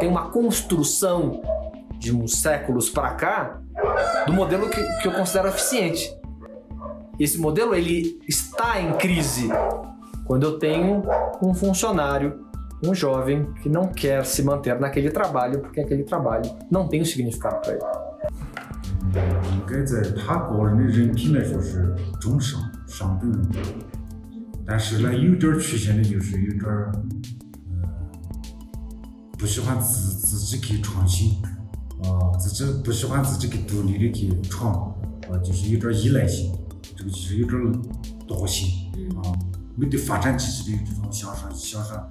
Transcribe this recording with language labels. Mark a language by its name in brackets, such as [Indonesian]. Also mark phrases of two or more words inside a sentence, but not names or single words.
[Portuguese] Tem uma construção de uns séculos para cá do modelo que eu considero eficiente. Esse modelo ele está em crise quando eu tenho um funcionário, um jovem que não quer se manter naquele trabalho porque aquele trabalho não tem um significado para ele. [Chinese] 应该在他个人的人品来说是中上上等人格，但是呢有点缺陷的就是有点不喜欢自己去创新，自己不喜欢自己去独立的去闯，就是有点依赖性，这个就是有点惰性没对发展积极的这种向上。